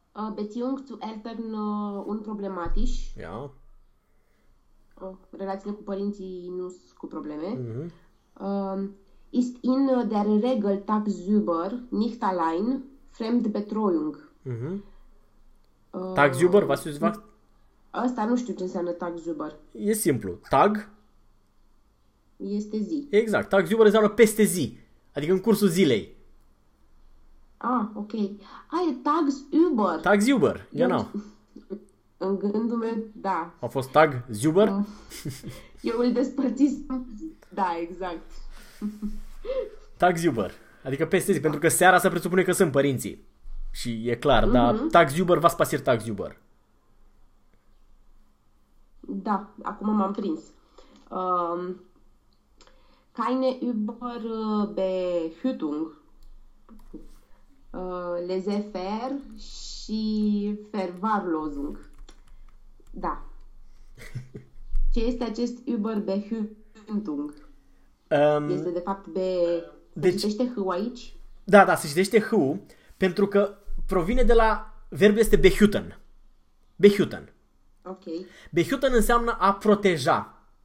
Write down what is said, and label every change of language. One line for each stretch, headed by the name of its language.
German: Beziehung zu Eltern unproblematisch. Ja.
Romanian: Relațiile cu părinții nu sunt cu probleme.
German: Ist in der Regel tagsüber, nicht allein, Fremdbetreuung. Tagsüber, was ist das?
Romanian: Asta nu știu ce înseamnă tagsüber. E simplu. Tag? Este zi. Exact. Tagsüber înseamnă peste zi. Adică în cursul zilei. Ah, ok. Ai tagsüber.
German: Tagsüber, genau.
Romanian: În gândul meu, da. A fost tagsüber? Eu îl despărțisem. Da, exact. Tagsüber. Adică peste zi, pentru că seara se presupune că sunt părinții. Și e clar, dar tagsüber,
German: was passiert tagsüber?
Romanian: Da, acum m-am prins.
German: Keine Überbehütung.
Romanian: Laissez-faire și verwahrlosung. Da. Ce este acest überbehütung? Este de fapt be... Deci, se citește h-ul aici? Da, da, se citește h-ul pentru că provine de la... Verbul este behüten. Behüten. Ok. Behüten înseamnă a proteja.